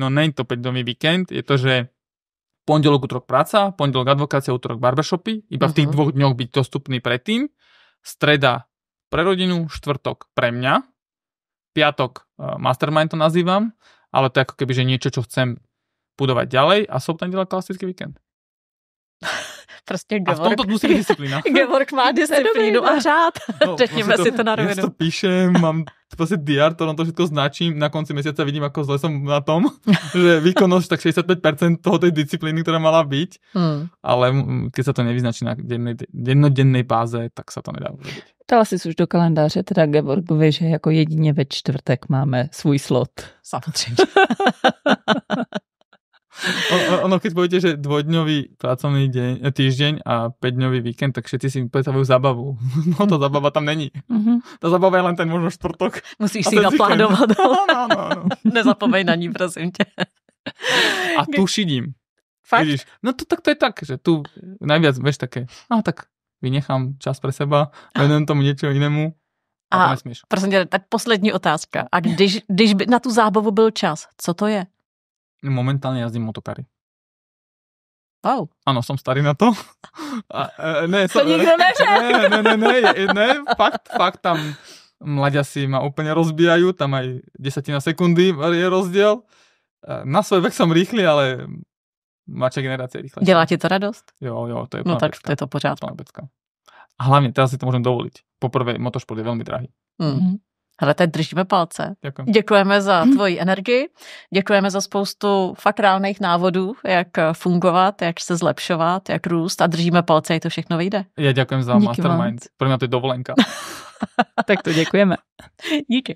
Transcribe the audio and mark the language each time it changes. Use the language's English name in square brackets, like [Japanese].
[Slovak] No nie je to 5-dňový víkend, je to, že pondelok, utorok práca, pondelok advokácia, utorok barbershopy, iba v tých 2 dňoch byť dostupný predtým, streda pre rodinu, štvrtok pre mňa, piatok mastermind to nazývam, ale to je ako keby, že niečo, čo chcem budovať ďalej a sobota, nedeľa klasický víkend. [Czech] Prostě a v tomto musí být disciplína. Gevorg má disciplínu a řád. Řekněme si to na rovinu. [Slovak] Ja to píšem, mám prostě diár, to všetko značím, na konci mesiaca vidím, ako zle som na tom, že výkonnosť tak 65% toho tej disciplíny, ktorá mala byť, ale keď sa to nevyznačí na dennodennej báze, tak sa to nedá urobiť. [Czech] Dala jsi už do kalendáře, teda Gevorgovi, že jako jedině ve čtvrtek máme svůj slot. Samozřejmě. [Slovak] Ono, keď poviete, že 2-dňový pracovný týždeň a 5-dňový víkend, tak všetci si predstavujú zábavu. No to zábava tam není. Ta zábava je len ten možno štvrtok. Musíš si naplánovat. No. [Czech] Nezapomeň na ní, prosím tě. A tu šidím. Fakt? [Slovak] Vidíš? No to je tak, že tu najviac, vieš, také, tak vynechám čas pre seba, venujem tomu niečo inému. [Czech] A prosím tě, tak poslední otázka. A když by na tu zábavu byl čas, co to je? [Slovak] Momentálne jazdím motokary. Wow. Áno, som starý na to. [Czech] To nikto neřekl. [Slovak] Ne, fakt tam mladiasi ma úplne rozbijajú, tam aj 10 sekundy je rozdiel. Na svoj vek som rýchly, ale mladšia generácia je rýchla. [Czech] Dělá ti to radost? Jo, to je no tak pecka. To je to pořád. [Slovak] A hlavne teraz si to môžem dovoliť. Poprvé, motošport je veľmi drahý. [Czech] Hele, teď držíme palce. Děkujem. Děkujeme za tvoji energii, děkujeme za spoustu fakt reálných návodů, jak fungovat, jak se zlepšovat, jak růst a držíme palce, jak to všechno vyjde. Já děkujem za díky mastermind. Pro mě to je dovolenka. Tak to děkujeme. Díky.